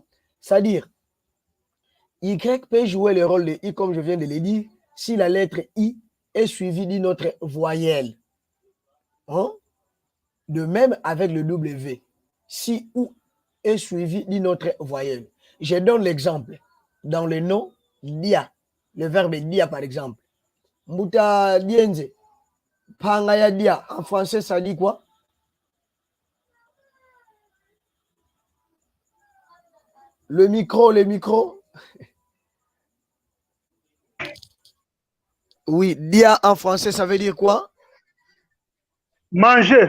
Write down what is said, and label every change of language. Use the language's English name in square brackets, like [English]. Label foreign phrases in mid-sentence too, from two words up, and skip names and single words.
[French] C'est-à-dire, Y peut jouer le rôle de I, comme je viens de le dire, si la lettre I est suivie d'une autre voyelle. Hein? De même avec le W. Si OU est suivi d'une autre voyelle. Je donne l'exemple. Dans le nom, dia, le verbe dia par exemple. [Kongo] Muta dienze. Pangaya dia. [French] En français, ça dit quoi? Le micro. Oui, dia en français, ça veut dire quoi? Manger.